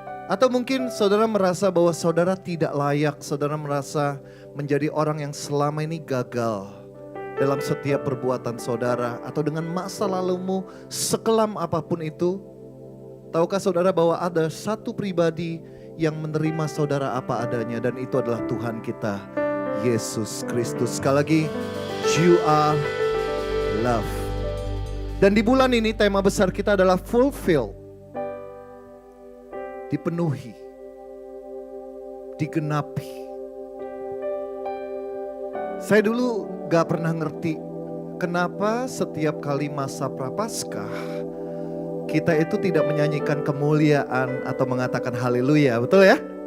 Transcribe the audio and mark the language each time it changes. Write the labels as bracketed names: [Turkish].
[Indonesian] Atau mungkin saudara merasa bahwa saudara tidak layak, saudara merasa menjadi orang yang selama ini gagal dalam setiap perbuatan saudara. Atau dengan masa lalumu sekelam apapun itu. Tahukah saudara bahwa ada satu pribadi yang menerima saudara apa adanya, dan itu adalah Tuhan kita, Yesus Kristus. Sekali lagi, [English] you are loved. [Indonesian] Dan di bulan ini tema besar kita adalah fulfill. Dipenuhi, digenapi. Saya dulu gak pernah ngerti kenapa setiap kali masa Prapaskah kita itu tidak menyanyikan kemuliaan atau mengatakan haleluya, betul ya?